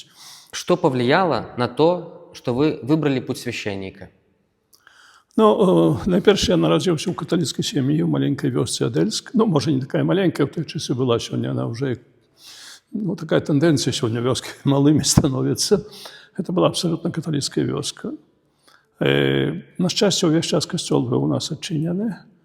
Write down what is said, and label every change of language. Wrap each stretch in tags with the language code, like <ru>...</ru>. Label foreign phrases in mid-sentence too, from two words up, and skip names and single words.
<ru>Что повлияло на то, что вы выбрали путь священника?</ru> <be>Ну, найперш я нарадзіўся ў каталіцкай сям'і ў маленькай вёсцы Адельск. Ну, можа, не такая маленькая, ў той часы была, сёння</be> <ru>она уже...</ru> <be>Ну, такая тэндэнцыя сёння вёскі малымі становіцца.</be> <ru>Это была абсолютно</ru> <be>каталіцкая вёска. На шчасце, увесь час касцёл быў у нас адчынены.</be>